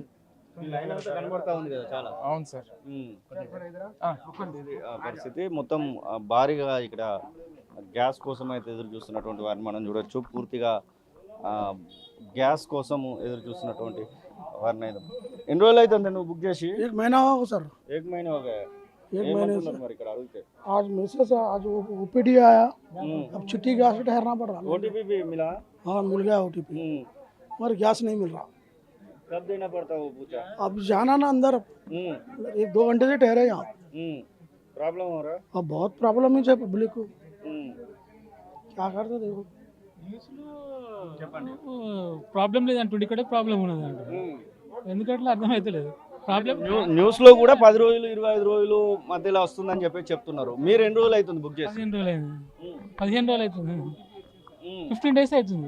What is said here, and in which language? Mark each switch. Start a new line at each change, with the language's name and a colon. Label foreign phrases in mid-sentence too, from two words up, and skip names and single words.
Telugu: లైన్ అంతా కనబడతా ఉంది కదా చాలా. అవును సార్. పరిస్థితి మొత్తం భారీగా ఇక్కడ గ్యాస్ కోసం అయితే ఎదురు చూస్తున్నటువంటి వారిని మనం చూడొచ్చు. పూర్తిగా గ్యాస్ కోసం ఎదురు చూస్తున్నటువంటి వారిని అయితే. ఎన్ని రోజులు అవుతుంది నువ్వు బుక్ చేసి?
Hindi: एक महीना होगा सर। एक महीने हो गए। एक महीने से
Telugu: మరి ఇక్కడ అడిగితే
Hindi: आज मैसेज आज ओपीडी आया, अब छुट्टी गैस पे ठहरना पड़ रहा। ओटीपी भी मिला? हाँ, मिल गया ओटीपी, मगर गैस नहीं मिल रहा। कब देना पड़ता वो पूछा? अब जाना ना अंदर, 1-2 घंटे से ठहरे यहाँ। प्रॉब्लम हो रहा है? अब बहुत प्रॉब्लम है पब्लिक को, क्या करते देखो।
Telugu: ప్రాబ్లం లేదంటుండి, ఇక్కడ ప్రాబ్లం ఉన్నదంట. ఎందుకంటే అర్థమైతలేదు ప్రాబ్లం. న్యూస్ లో కూడా 10 రోజులు 25 రోజులు మధ్యలో వస్తుందని చెప్పి చెప్తున్నారు. మీరు ఎన్ని రోజులు అవుతుంది బుక్ చేసి? 15 రోజులు అయింది. 15 రోజులు అవుతుంది. 15 days అవుతుంది.